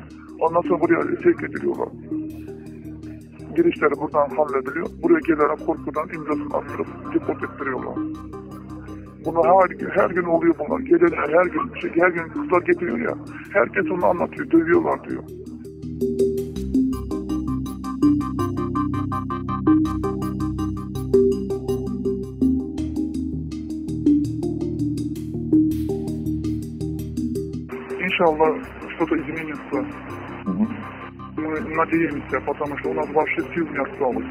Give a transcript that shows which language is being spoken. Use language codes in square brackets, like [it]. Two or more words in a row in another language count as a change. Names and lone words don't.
[tr] Ondan sonra buraya sevk ediliyorlar. Girişleri buradan hallediliyor. Buraya gelene korkudan imzasını attırıp deport ettiriyorlar. Bunu her gün oluyor bunlar. Gelenler her gün kızlar getiriyor ya. Herkes onu anlatıyor. Dövüyorlar diyor. [ru] Иншаллах что-то изменится. Мы надеемся, потому что у нас вообще сил не осталось.